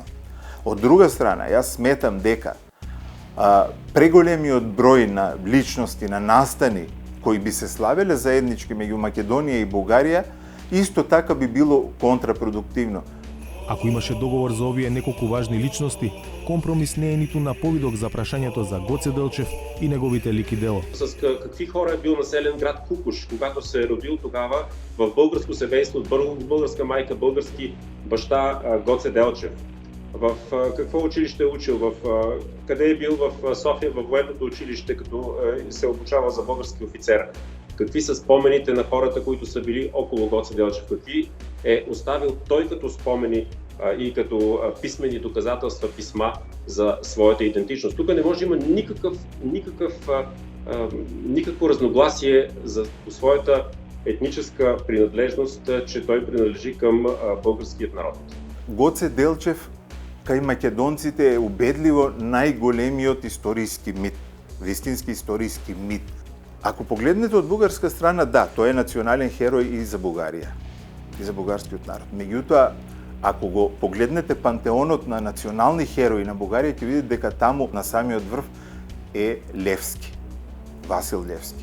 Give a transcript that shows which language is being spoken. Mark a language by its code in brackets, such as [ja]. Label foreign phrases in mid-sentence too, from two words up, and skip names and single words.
[mk] Од друга страна, јас сметам дека преголемиот број на личности, на настани кои би се славеле заеднички меѓу Македонија и Бугарија, исто така би било контрапродуктивно. Ако имаше договор за овие неколку важни личности, компромис не е ниту на повидок за прашањето за Гоце Делчев и неговите лик и дело. [bg] С какви хора е бил населен град Кукуш, когато се е родил тогава в българско семейство, българска майка, български баща Гоце Делчев? В какво училище е учил? Къде е бил в София, в военното училище, като се обучава за български офицер? Какви са спомените на хората, които са били около Гоце Делчев? Какви е оставил той като спомени и като писмени доказателства, писма за своята идентичност? Тук не може да има никакво разногласие за своята етническа принадлежност, че той принадлежи към българският народ. [mk] Гоце Делчев кај македонците е убедливо најголемиот историски мит, вистински историски мит. Ако погледнете од бугарска страна, да, тој е национален херој и за Бугарија, и за бугарскиот народ. Меѓутоа, ако го погледнете пантеонот на национални херои на Бугарија, ќе видите дека таму на самиот врв е Левски, Васил Левски.